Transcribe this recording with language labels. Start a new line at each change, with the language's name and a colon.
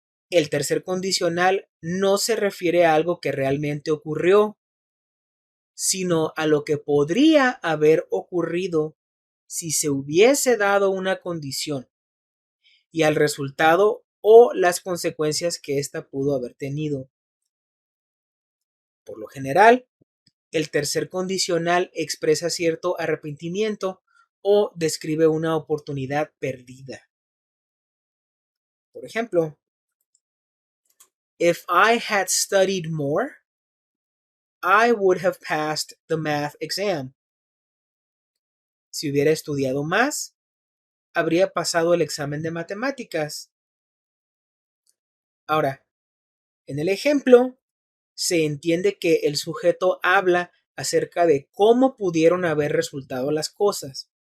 Spanish: El tercer condicional no se refiere a algo que realmente ocurrió, sino a lo que podría haber ocurrido si se hubiese dado una condición y al resultado o las consecuencias que ésta pudo haber tenido. Por lo general, el tercer condicional expresa cierto arrepentimiento o describe una oportunidad perdida. Por ejemplo,
English: if I had studied more, I would have passed the math exam.
Spanish: Si hubiera estudiado más, habría pasado el examen de matemáticas. Ahora, en el ejemplo, se entiende que el sujeto habla acerca de cómo pudieron haber resultado las cosas.